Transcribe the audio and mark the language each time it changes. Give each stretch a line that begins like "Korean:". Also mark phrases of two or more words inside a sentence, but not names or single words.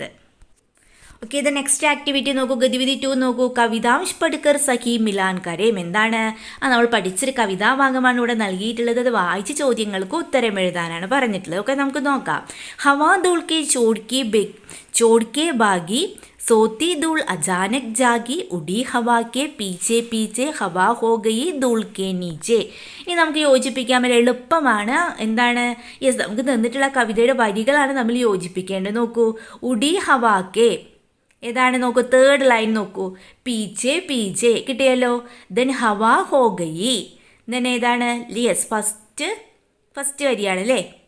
Malayalam: ഓക്കെ, ഇത്
English: next activity
Malayalam: നോക്കൂ. ഗതിവിധി 2 നോക്കൂ.
Hindi: कवितांश पढ़कर सही मिलान करें.
Malayalam: എന്താണ്? നമ്മൾ പഠിച്ചൊരു കവിതാഭാഗമാണ് ഇവിടെ നൽകിയിട്ടുള്ളത്. അത് വായിച്ച് ചോദ്യങ്ങൾക്ക് ഉത്തരം എഴുതാനാണ് പറഞ്ഞിട്ടുള്ളത്. ഓക്കെ, നമുക്ക് നോക്കാം.
Hindi: हवा धूल के छोड़ के भागी सोती धूल अचानक जागी उड़ी हवा के पीछे पीछे हवा हो गई धूल के नीचे.
Malayalam: ഇനി നമുക്ക് യോജിപ്പിക്കാൻ പറ്റും, എളുപ്പമാണ്. എന്താണ്? യെസ്, നമുക്ക് തന്നിട്ടുള്ള കവിതയുടെ വരികളാണ് നമ്മൾ യോജിപ്പിക്കേണ്ടത്. നോക്കൂ.
Hindi: उड़ी हवा के
Malayalam: ഏതാണ് നോക്കൂ,
English: third line
Malayalam: നോക്കൂ.
Hindi: पीछे पीछे കിട്ടിയല്ലോ.
Malayalam: ദെൻ
Hindi: हवा हो गई,
Malayalam: ദെൻ ഏതാണ്
English: yes first
Malayalam: വരിയാണ് അല്ലേ.